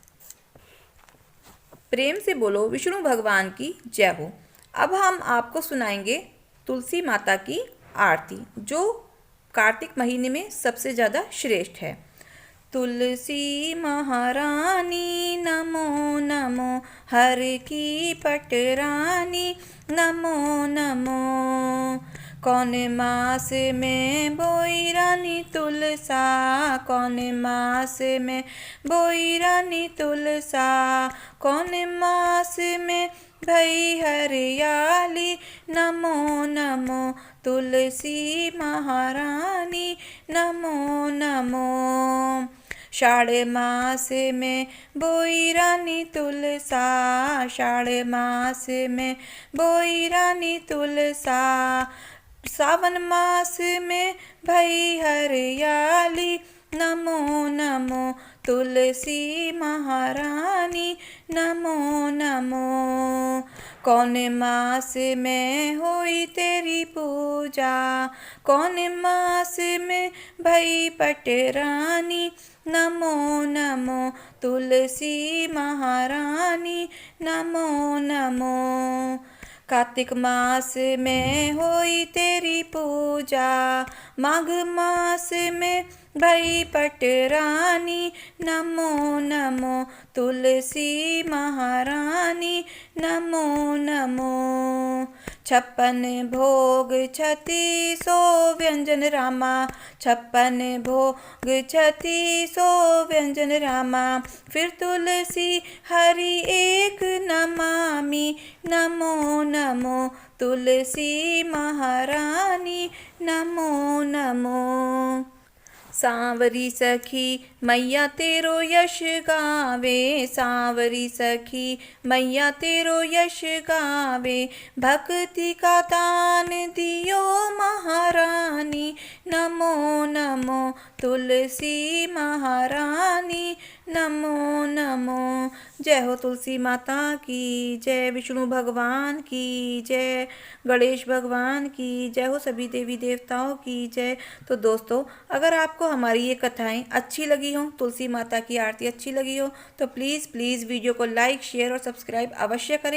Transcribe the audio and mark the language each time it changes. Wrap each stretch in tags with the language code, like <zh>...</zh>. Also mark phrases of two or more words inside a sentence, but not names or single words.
<hi>प्रेम से बोलो विष्णु भगवान की जय हो। अब हम आपको सुनाएंगे तुलसी माता की आरती, जो कार्तिक महीने में सबसे ज़्यादा श्रेष्ठ है। तुलसी महारानी नमो नमो, हर की पटरानी नमो नमो। कौन मास में बोई रानी तुलसा, कौन मास में बोई रानी तुलसा। कौन मास में भई हरियाली, नमो नमो तुलसी महारानी नमो नमो। शाढ़ मास में बोई रानी तुलसा, शाढ़ मास में बोई रानी तुलसा। सावन मास में भई हरियाली, नमो नमो तुलसी महारानी नमो नमो। कौन मास में होई तेरी पूजा, कौन मास में भई पटरानी। नमो नमो तुलसी महारानी, नमो नमो। कार्तिक मास में होई तेरी पूजा, माघ मास में भई पटरानी। नमो नमो तुलसी महारानी, नमो नमो। 56 भोग 3600 व्यंजन रामा, 56 भोग 3600 व्यंजन रामा। फिर तुलसी हरि एक नमामि, नमो नमो तुलसी महारानी, नमो नमो। सांवरी सखी मैया तेरो यश गावे, सांवरी सखी मैया तेरो यश गावे। भक्ति का दान दियो महारानी, नमो नमो तुलसी महारानी, नमो नमो। जय हो तुलसी माता की जय, विष्णु भगवान की जय, गणेश भगवान की जय हो, सभी देवी देवताओं की जय। तो दोस्तों, अगर आपको हमारी ये कथाएं अच्छी लगी हो, तुलसी माता की आरती अच्छी लगी हो, तो प्लीज़ वीडियो को</hi> <en>like, share</en> <hi>और सब्सक्राइब अवश्य करें।</hi>